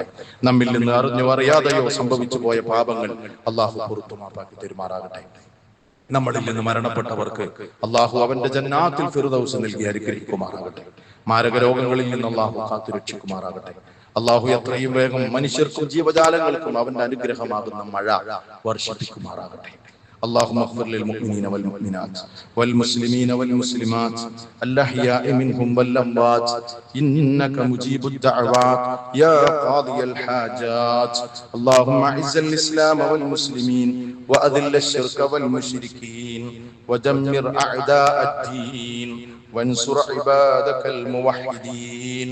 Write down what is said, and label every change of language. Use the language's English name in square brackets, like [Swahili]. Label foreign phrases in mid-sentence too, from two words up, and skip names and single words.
[Malayalam] നമ്മിൽ നിന്ന് അറിഞ്ഞോ അറിയാതെയോ സംഭവിച്ചു പോയ പാപങ്ങൾ അല്ലാഹു പുറത്തു മാപ്പാക്കി തരുമാറാകട്ടെ. നമ്മളിൽ നിന്ന് മരണപ്പെട്ടവർക്ക് അല്ലാഹു അവന്റെ ജന്നാത്തിൽ ഫിർദൗസ് നൽകി അനുഗ്രഹിക്കുമാറാകട്ടെ. മാരക രോഗങ്ങളിൽ നിന്ന് അല്ലാഹു കാത്തുരക്ഷിക്കുമാറാകട്ടെ. അല്ലാഹു എത്രയും വേഗം മനുഷ്യർക്കും ജീവജാലങ്ങൾക്കും അവന്റെ അനുഗ്രഹമാകുന്ന മഴ വർഷിപ്പിക്കുമാറാകട്ടെ. [Arabic] اللهم اغفر للمؤمنين والمؤمنات والمسلمين والمسلمات الأحياء منهم والأموات إنك مجيب الدعوات يا قاضي الحاجات. اللهم أعز الإسلام والمسلمين وأذل الشرك والمشركين ودمر أعداء الدين وانصر عبادك الموحدين.